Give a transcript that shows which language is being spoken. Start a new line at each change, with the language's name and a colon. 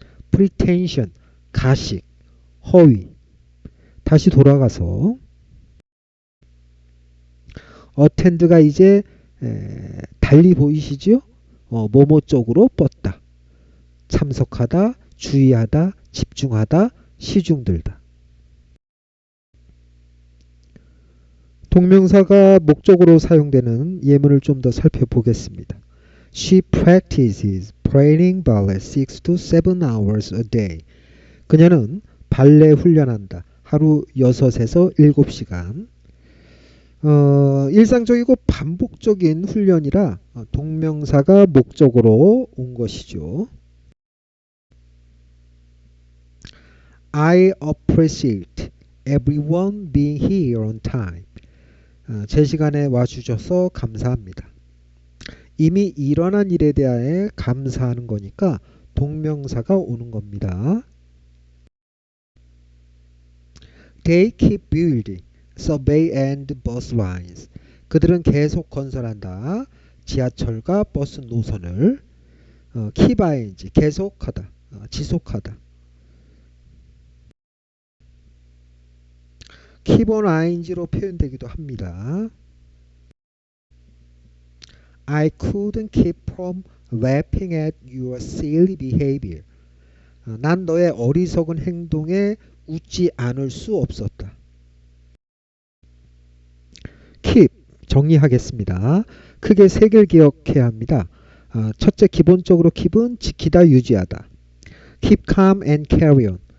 Korean: pretension, 가식, 허위. 다시 돌아가서 attend가 이제 달리 보이시죠? 뭐뭐 쪽으로 뻗다, 참석하다, 주의하다, 집중하다, 시중들다. 동명사가 목적으로 사용되는 예문을 좀 더 살펴보겠습니다.
English: She practices praying ballet 6 to 7 hours a day.
Korean: 그녀는 발레 훈련한다. 하루 6에서 7시간. 일상적이고 반복적인 훈련이라 동명사가 목적으로 온 것이죠.
English: I appreciate everyone being here on time.
Korean: 제 시간에 와주셔서 감사합니다. 이미 일어난 일에 대하여 감사하는 거니까 동명사가 오는 겁니다.
English: They keep building subway and bus lines.
Korean: 그들은 계속 건설한다. 지하철과 버스 노선을. keep ing, 계속하다, 지속하다. keep on ing로 표현되기도 합니다.
English: I couldn't keep from laughing at your silly behavior.
Korean: 난 너의 어리석은 행동에 웃지 않을 수 없었다. keep, 정리하겠습니다. 크게 3개를 기억해야 합니다. 첫째, 기본적으로 keep은 지키다, 유지하다.
English: keep calm and carry on.